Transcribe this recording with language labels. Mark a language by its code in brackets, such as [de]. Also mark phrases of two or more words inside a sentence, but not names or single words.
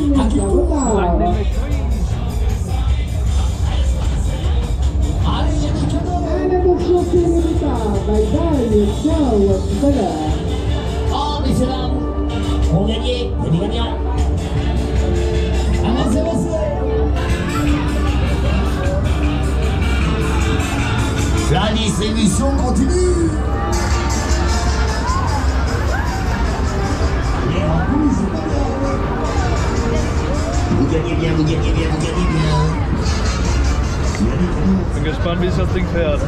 [de] Eine bekloppte bei eine Schausteller. [fr] Oh, messieurs, dames, pour gagner, il y a des gagnants. Avancez, avancez. La distribution continue. Vous gagnez bien, vous gagnez bien, vous gagnez bien. [de] Bin gespannt, wie sich das Ding fährt.